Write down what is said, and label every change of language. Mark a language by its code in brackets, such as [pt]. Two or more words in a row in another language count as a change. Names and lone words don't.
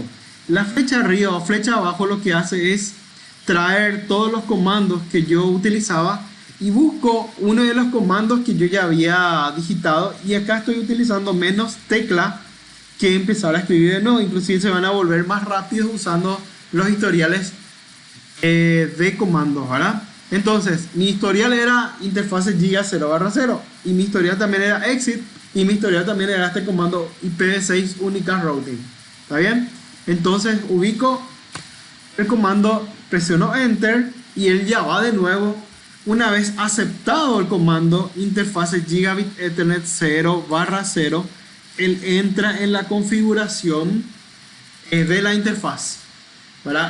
[es] La flecha arriba o flecha abajo lo que hace es traer todos los comandos que yo utilizaba y busco uno de los comandos que yo ya había digitado, y acá estoy utilizando menos tecla que empezar a escribir de nuevo. Inclusive se van a volver más rápidos usando los historiales de comandos, ¿verdad? Entonces, mi historial era interfase giga 0/0 y mi historial también era exit, y mi historial también era este comando [en] IPv6 unicast routing. [es] ¿Está bien? Entonces ubico el comando, presiono enter y él ya va de nuevo. Una vez aceptado el comando interfase [en] gigabit ethernet [es] 0/0, él entra en la configuración de la interfaz, ¿verdad?